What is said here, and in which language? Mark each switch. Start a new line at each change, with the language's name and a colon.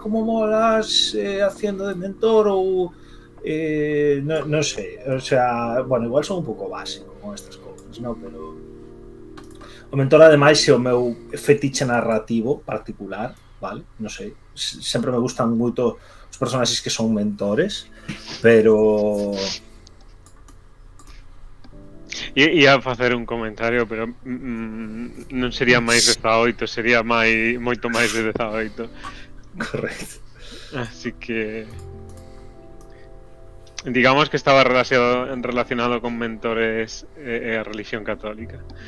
Spanish: Como molas haciendo de mentor
Galician: ou no sei,
Spanish: o sea, bueno, igual son un pouco básico con estas cousas, ¿no?
Galician: Pero o mentor ademais é o meu fetiche narrativo particular, vale? Non sei, sempre me gustan moito os personaxes que son mentores, pero Ia facer un comentario, pero non sería máis de 18, sería moito máis de 18. correcto.
Spanish: Así que digamos que estaba relacionado con mentores
Galician: e a religión católica.